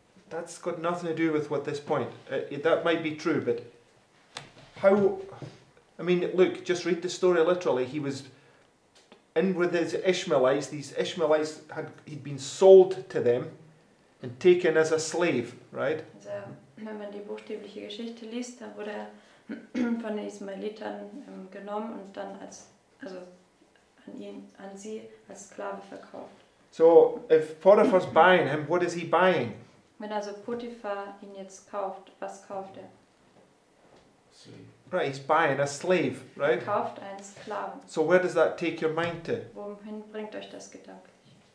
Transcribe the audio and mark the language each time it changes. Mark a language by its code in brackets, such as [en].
[en] That's got nothing to do with what this point. That might be true, but how? I mean, look, just read the story literally. He was in with his Ishmaelites. These Ishmaelites he'd been sold to them and taken as a slave, right? [de] Also, wenn man die buchstäbliche Geschichte liest, dann wurde er von den Ismaelitern genommen und dann an sie als Sklave verkauft. [en] So if Potiphar's buying him, what is he buying? [de] Wenn also Potiphar ihn jetzt kauft, was kauft er? [en] Right, he's buying a slave, [de] Er [en] right? [de] kauft einen Sklaven. [en] So where does that take your mind to? [de] Wohin bringt euch das gedanklich?